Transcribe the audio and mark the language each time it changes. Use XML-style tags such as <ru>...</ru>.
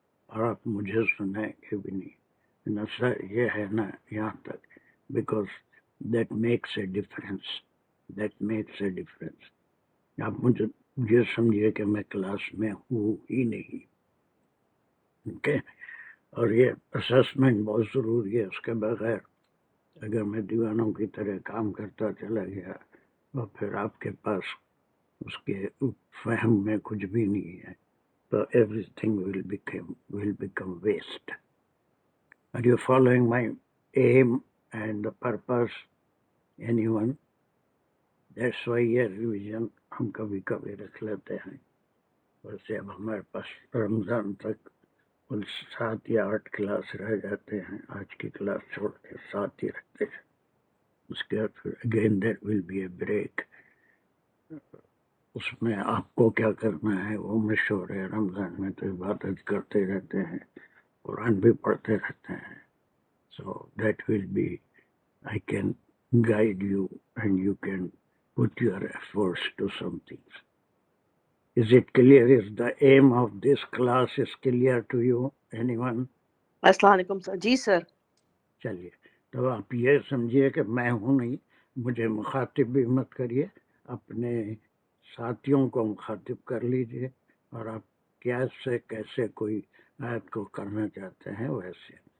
<ur>اور آپ مجھے سنیں گے بھی نہیں نا سر، یہ ہے نا یہاں تک،</ur> <en>Because that makes a difference, that makes a difference.</en> <ur>آپ مجھے یہ سمجھیے کہ میں کلاس میں ہوں ہی نہیں، اوکے؟ اور یہ اسسمنٹ بہت ضروری ہے، اس کے بغیر اگر میں دیوانوں کی طرح کام کرتا چلا گیا اور پھر آپ کے پاس اس کے فہم میں کچھ بھی نہیں ہے تو</ur> <en>everything will become waste. Are you following my aim and the purpose? Anyone? That's why</en> <ur>یہ ریویژن ہم کبھی کبھی رکھ لیتے ہیں. ویسے اب ہمارے پاس رمضان تک کل 7 یا 8 کلاس رہ جاتے ہیں. آج کی کلاس چھوڑ کے 7 ہی رکھتے ہیں. اس کے بعد پھر</ur> <en>Again there will be a break.</en> <ur>اس میں آپ کو کیا کرنا ہے وہ مشہور ہے. رمضان میں تو عبادت کرتے رہتے ہیں, قرآن بھی پڑھتے رہتے ہیں.</ur> <en>So that will be, I can guide you and you can put your efforts to some things. Is it clear? Is the aim of this class is clear to you? Anyone?</en> <ur>السلام علیکم سر. جی سر. چلیے تو آپ یہ سمجھیے کہ میں ہوں نہیں, مجھے مخاطب بھی مت کریے, اپنے ساتھیوں کو مخاطب کر لیجئے اور آپ کیسے کیسے کوئی آیت کو کرنا چاہتے ہیں ویسے.</ur>